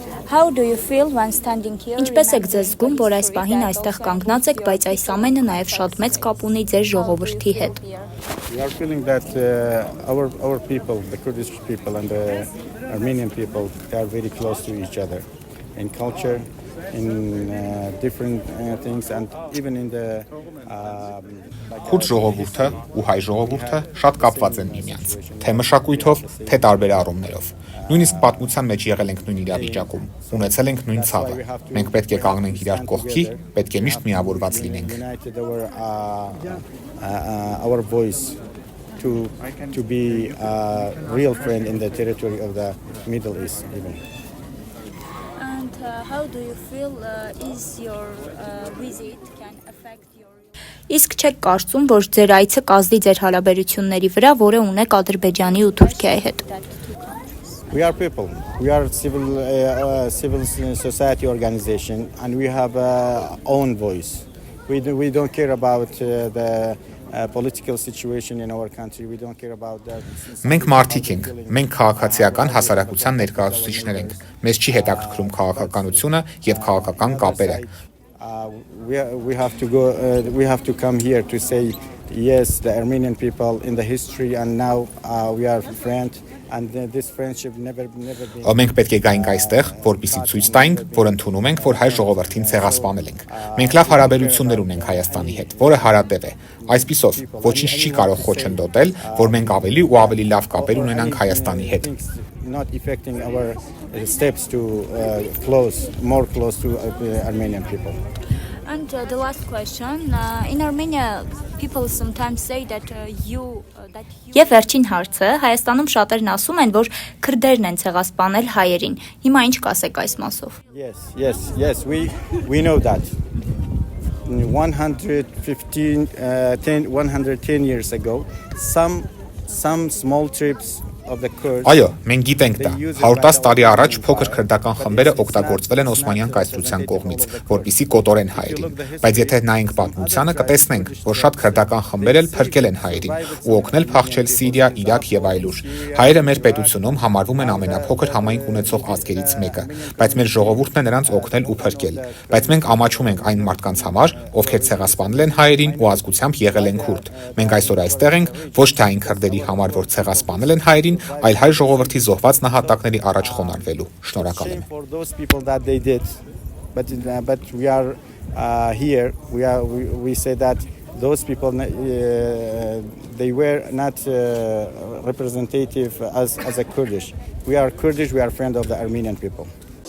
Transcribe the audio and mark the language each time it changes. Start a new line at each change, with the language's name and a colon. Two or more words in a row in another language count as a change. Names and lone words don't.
English: How do you feel when standing here?
Armenian: Ինչպես եք ձեզ զգում, որ այս պահին այստեղ կանգնած եք, բայց այս ամենը նաև շատ մեծ կապ ունի ձեր ժողովրդի հետ։
English: We are feeling that our people, the Kurdish people and the Armenian people, they are very close to each other in culture, in different things, and even in the
Armenian: Քուրդ ժողովուրդը ու հայ ժողովուրդը շատ կապված են միմյանց, թե մշակույթով, թե տարբեր առումներով։ Նույնիսկ պատմության մեջ եղել ենք նույն իրավիճակում, ունեցել ենք նույն ցավը։ Մենք պետք է կանգնենք իրար կողքի, պետք է միշտ միավորված լինենք։
English: Our voice to be a real friend in the territory of the Middle East even. And how do you feel is your visit can affect your
Armenian: Իսկ չեք կարծում, որ ձեր այցը կազդի ձեր հարաբերությունների վրա, որը ունեք Ադրբեջանի ու Թուրքիայի հետ։
English: We are people. We are civil society organization, and we have our own voice. We don't care about the political situation in our country. We don't care about that.
Armenian: Մենք մարդիկ ենք, մենք քաղաքացիական հասարակության ներկայացուցիչներ ենք։ Մեզ չի հետաքրքրում քաղաքականությունը եւ քաղաքական կապերը։
English: We have to come here to say yes, the Armenian people in the history, and now we are friends, and this friendship never been.
Armenian: Մենք պետք է գայինք այստեղ, որպեսզի ցույց տայինք, որ ընդունում ենք, որ հայ ժողովրդին ցեղասպանել ենք։ Մենք լավ հարաբերություններ ունենք Հայաստանի հետ, որը հարատև է։ Այսպիսով, ոչինչ չի կարող խոչընդոտել, որ մենք ավելի ու ավելի լավ կապեր ունենանք Հայաստանի հետ։
English: Not affecting our steps to more close to Armenian people. And the last question, in Armenia people sometimes say that you
Armenian: Եվ վերջին հարցը, Հայաստանում շատերն ասում են, որ քրդերն են ցեղասպանել հայերին։ Հիմա ինչ կասեք այս մասով։
English: Yes, we know that. 110 years ago, some small tribes of the Kurds.
Armenian: Այո, մենք գիտենք դա։ 110 տարի առաջ փոքր քրդական խմբերը օգտագործվել են Օսմանյան կայսրության կողմից, որպիսի կոտորեն հայերին։ Բայց եթե նայենք պատմությանը, կտեսնենք, որ շատ քրդական խմբեր էլ փրկել են հայերին ու օգնել փախչել Սիրիա, Իրաք եւ այլուր։ Հայերը մեր պետությունում համարվում են ամենափոքր համայնք ունեցող ազգերից մեկը, բայց մեր ժողովուրդն է նրանց օգնել ու փրկել։ Բայց մենք ամաչում ենք այն մարդկանց համար, ովքեր ցեղասպանել են հայերին ու ազգությամբ եղել են քուրդ։ Մենք այսօր այստեղ ենք ոչ թե այն քրդերի համար, որ ցեղասպանել են հայերին, այլ հայ ժողովրդի զոհված նահատակների առաջ խոնարհվելու։ Շնորհակալ եմ։
English: But we are here. We say that those people they were not representative as a Kurdish. We are Kurdish. We are friends of the Armenian people.